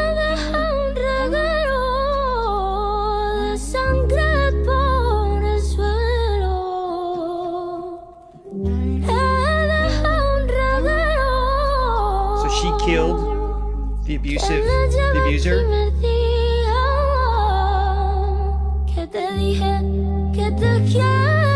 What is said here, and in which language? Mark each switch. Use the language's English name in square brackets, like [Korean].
[Spanish] Deja un reguero de sangre por el suelo. Deja un reguero. [English] So she killed the abuser? [Spanish] Primer día que te dije que te quiero.